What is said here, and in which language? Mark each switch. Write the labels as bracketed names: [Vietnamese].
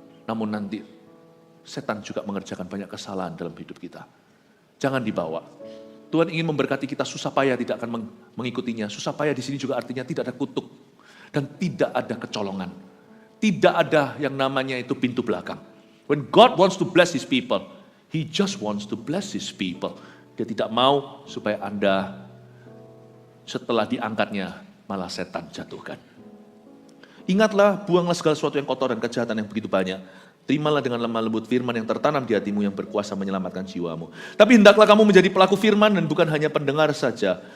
[Indonesian] Namun nanti setan juga mengerjakan banyak kesalahan dalam hidup kita. Jangan dibawa. Tuhan ingin memberkati kita, susah payah tidak akan mengikutinya. Susah payah di sini juga artinya tidak ada kutuk. Dan tidak ada kecolongan. Tidak ada yang namanya itu pintu belakang. [English] When God wants to bless His people, He just wants to bless His people. [Indonesian] Dia tidak mau supaya Anda setelah diangkatnya malah setan jatuhkan. Ingatlah, buanglah segala sesuatu yang kotor dan kejahatan yang begitu banyak. Terimalah dengan lemah lembut firman yang tertanam di hatimu yang berkuasa menyelamatkan jiwamu. Tapi hendaklah kamu menjadi pelaku firman dan bukan hanya pendengar saja.